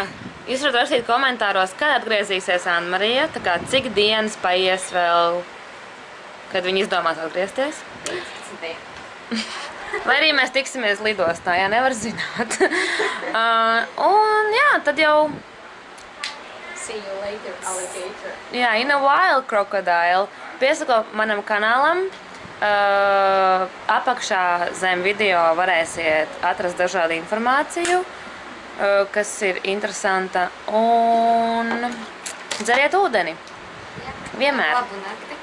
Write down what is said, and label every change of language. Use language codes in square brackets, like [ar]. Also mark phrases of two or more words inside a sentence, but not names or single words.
[lv] Jūs varat rakstīt komentāros, kad atgriezīsies Anmarija, tā kā cik dienas paies vēl, kad viņa izdomās atgriezties. 15. Vai arī mēs tiksimies lidostā, jā, nevar zināt. Un jā, tad jau... [en] See you later, alligator. Jā, in a while, crocodile. [lv] Piesako manam kanālam. Apakšā zem video varēsiet atrast dažādu informāciju, kas ir interesanta, un dzeriet ūdeni. Vienmēr. Labu nakti.